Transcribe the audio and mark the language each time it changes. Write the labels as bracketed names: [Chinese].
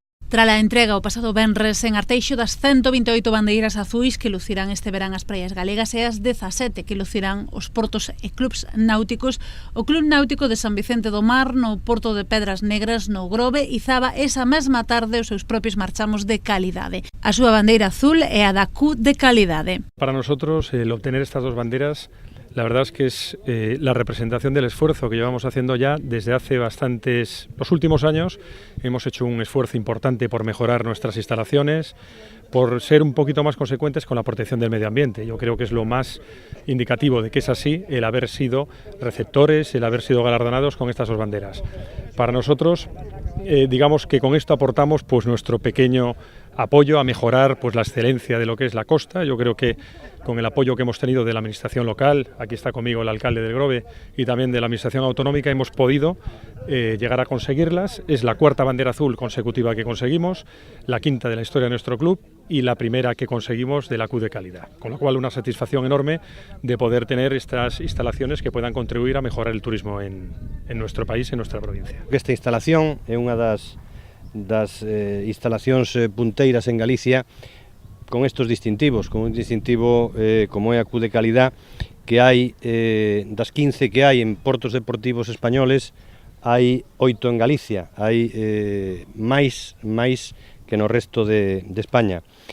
[Galician] Trala a entrega o pasado venres en Arteixo das 128 bandeiras azuis que lucirán este verán as praias galegas e as 17 que lucirán os portos e clubs náuticos, o Club Náutico de San Vicente do Mar no Porto de Pedras Negras no Grove izaba esa mesma tarde os seus propios marchamos de calidade. A súa bandeira azul é a da Q de calidade. [Spanish] Para nosotros el obtener estas 2 banderas La verdad es que es la representación del esfuerzo que llevamos haciendo ya desde hace los últimos años. Hemos hecho un esfuerzo importante por mejorar nuestras instalaciones, por ser un poquito más consecuentes con la protección del medio ambiente. Yo creo que es lo más indicativo de que es así el haber sido receptores, el haber sido galardonados con estas dos banderas. Para nosotros, digamos que con esto aportamos pues nuestro pequeño apoyo a mejorar pues la excelencia de lo que es la costa. Yo creo que con el apoyo que hemos tenido de la administración local, aquí está conmigo el alcalde del Grove, y también de la administración autonómica, hemos podido llegar a conseguirlas. Es la cuarta bandera azul consecutiva que conseguimos, la quinta de la historia de nuestro club y la primera que conseguimos de la Q de calidad. Con lo cual, una satisfacción enorme de poder tener estas instalaciones que puedan contribuir a mejorar el turismo en nuestro país, en nuestra provincia. [Galician] Esta instalación é unha das instalacións punteiras en Galicia con estos distintivos, con un distintivo como é a Q de calidad, que hai das 15 que hai en portos deportivos españoles, hai 8 en Galicia, hai máis que no resto de España.